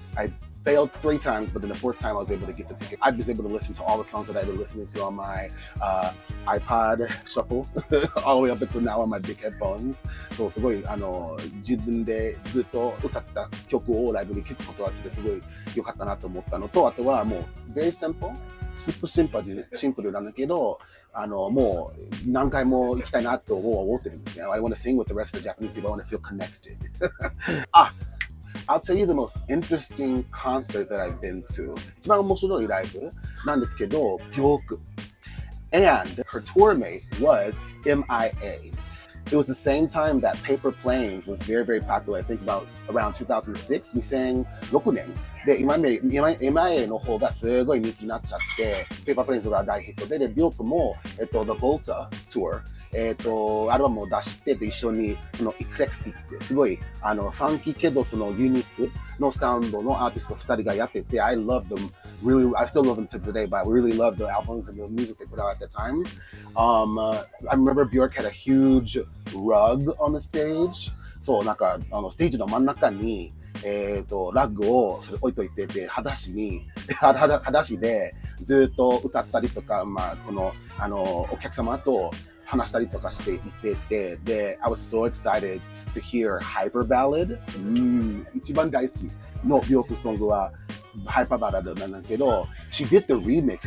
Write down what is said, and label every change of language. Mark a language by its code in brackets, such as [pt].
[en] I failed 3 times, but then the 4th time I was able to get the ticket. I was able to listen to all the songs that I've been listening to on my iPod shuffle all the way up until now on my big headphones. [ja] そう、すごい自分でずっと歌った曲をライブに聴くことはすごい良かったなと思ったのと、あとはもう very simple。シンプルなんだけど、もう何回も行きたいなと思ってるんですね。 [en] I want to sing with the rest of the Japanese people. I want to feel connected. I'll tell you the most interesting concert that I've been to. [ja] 一番面白いライブなんですけど、Björk. [en] And her tour mate was MIA. It was the same time that Paper Planes was very, very popular. I think about around 2006, 2006年。 [ja] で、MIA の方がすごい人気になっちゃって、Paper Planes が大ヒットで、Björk も、The Volta Tour、アルバムを出して、で、一緒に、その、エクレクティック、すごい、ファンキーけど、その、ユニークのサウンドのアーティスト2人がやってて、 I love them. [en] Really, I still love them to today, but I really love the albums and the music they put out at the time. I remember Björk had a huge rug on the stage. [ja] そう、なんか、ステージの真ん中に、ラグをそれ置いといてて、裸足でずっと歌ったりとか、まあ、その、お客様と [en] 話したりとかしていてて、で、 I was so excited to hear Hyper Ballad. [ja] 一番大好きのビヨークソングはHyper Ballad なんだけど、 she did the remix.